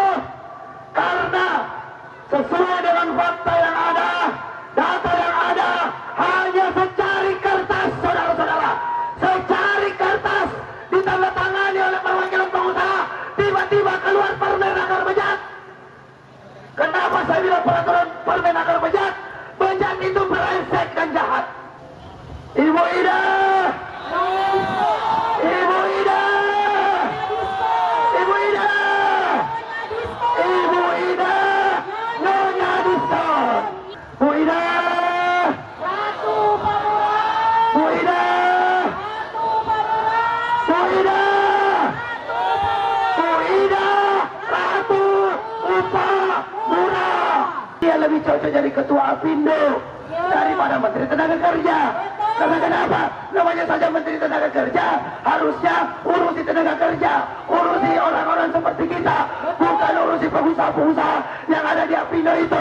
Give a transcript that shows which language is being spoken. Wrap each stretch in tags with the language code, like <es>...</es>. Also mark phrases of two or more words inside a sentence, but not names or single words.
<id>Karena sesuai dengan fakta yang ada, data yang ada, hanya secari kertas, saudara-saudara, secari kertas ditandatangani oleh perwakilan pengusaha, tiba-tiba keluar Permenaker bejat. Kenapa saya bilang peraturan Permenaker bejat? Bejat itu brengsek dan jahat. Ibu Ida, Ibu Ida, Ibu Ida, Ibu Ida, Nyonya Diskon, Bu Ida, Ratu Pamura, Bu Ida, Ratu Pamura, Bu Ida, Bu Ida, Ratu Upah Murah. Dia lebih cocok jadi ketua Apindo daripada Menteri Tenaga Kerja. Karena kenapa? Namanya saja Menteri Tenaga Kerja, harusnya urusi tenaga kerja, urusi orang-orang seperti kita, bukan urusi pengusaha-pengusaha yang ada di Apindo itu.</id>